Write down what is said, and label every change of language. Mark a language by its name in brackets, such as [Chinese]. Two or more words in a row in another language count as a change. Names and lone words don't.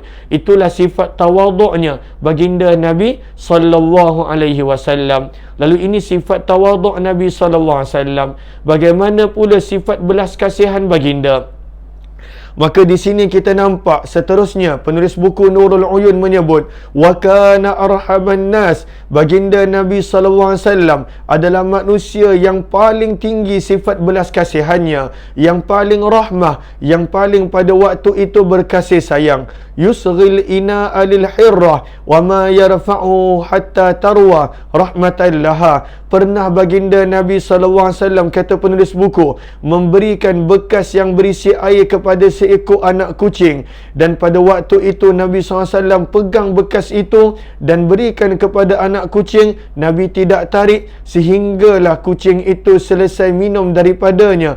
[Malay] Itulah sifat tawaduknya baginda Nabi SAW. Lalu ini sifat tawaduk Nabi SAW. Bagaimana pula sifat belas kasihan baginda? Maka di sini kita nampak seterusnya penulis buku Nurul Uyun menyebut [Arabic] وكان أرحم الناس, [Malay] baginda Nabi SAW adalah manusia yang paling tinggi sifat belas kasihannya, yang paling rahmah, yang paling pada waktu itu berkasih sayang. [Arabic] يصغي الإناء للهرة وما يرفعه حتى تروى رحمة لها. [Malay] Pernah baginda Nabi SAW, kata penulis buku, memberikan bekas yang berisi air kepada seekor anak kucing, dan pada waktu itu Nabi SAW pegang bekas itu dan berikan kepada anak kucing. Nabi tidak tarik sehinggalah kucing itu selesai minum daripadanya.